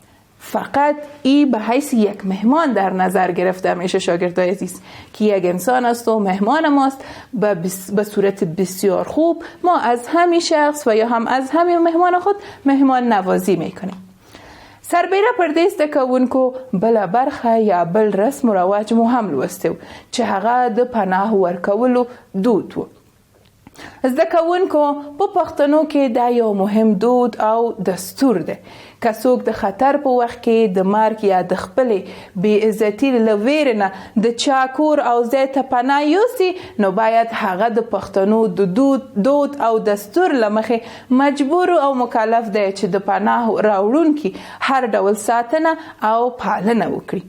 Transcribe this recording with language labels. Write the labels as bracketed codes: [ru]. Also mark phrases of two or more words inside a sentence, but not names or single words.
[fa] فقط ای به حیث یک مهمان در نظر گرفته میشه شاگردای عزیز که یک انسان است و مهمان ماست. به صورت بسیار خوب ما از همین شخص و یا هم از همین مهمان خود مهمان نوازی میکنیم. [ps] سربیره پرده زده کوونکو بل برخه یا بل رسم و رواج مو هم لوسته چې هغه د پناه ورکولو دود و. زده کوونکو په پښتنو کې دا یو مهم دود او دستور دی. که څوک د خطر په وخت کې د مرګ یا د خپلې بې عزتي له ویرې نه د چا کور او ځای ته پناه یوسي، نو باید هغه د پښتنو د دود او دستور له مخې مجبور او مکلف دی چې د پناه راوړونکي هر ډول ساتنه او پالنه وکړي.